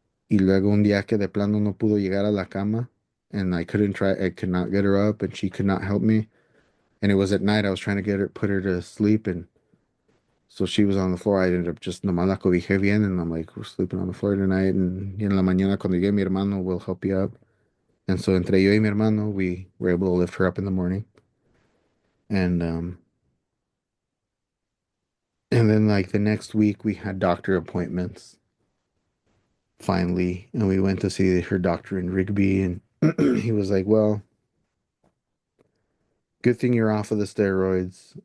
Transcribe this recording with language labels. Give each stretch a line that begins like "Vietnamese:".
Spanish: Y luego un día que de plano no pudo llegar a la cama
English: and I could not get her up and she could not help me. And it was at night I was trying to put her to sleep, and so she was on the floor. I ended up just
Spanish: nomás la cobijé bien,
English: and I'm like, we're sleeping on the floor tonight.
Spanish: And en la mañana cuando llegue mi hermano,
English: will help you up. And so
Spanish: entre yo y mi hermano,
English: we were able to lift her up in the morning. And and then like the next week we had doctor appointments finally, and we went to see her doctor in Rigby, and he was like, well, good thing you're off of the steroids.